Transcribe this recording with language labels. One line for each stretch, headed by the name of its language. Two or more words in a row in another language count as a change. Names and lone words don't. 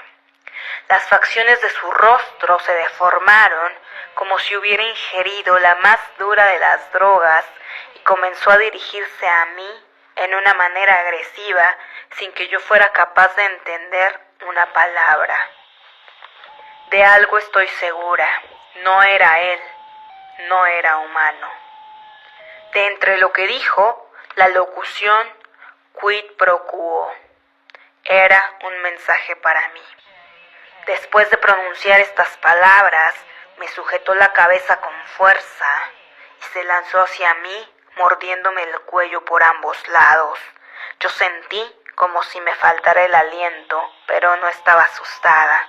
Spanish: Las facciones de su rostro se deformaron como si hubiera ingerido la más dura de las drogas y comenzó a dirigirse a mí en una manera agresiva sin que yo fuera capaz de entender una palabra. De algo estoy segura, no era él, no era humano. De entre lo que dijo, la locución
Latin: quid pro quo
Spanish: era un mensaje para mí. Después de pronunciar estas palabras, me sujetó la cabeza con fuerza y se lanzó hacia mí, mordiéndome el cuello por ambos lados. Yo sentí como si me faltara el aliento, pero no estaba asustada.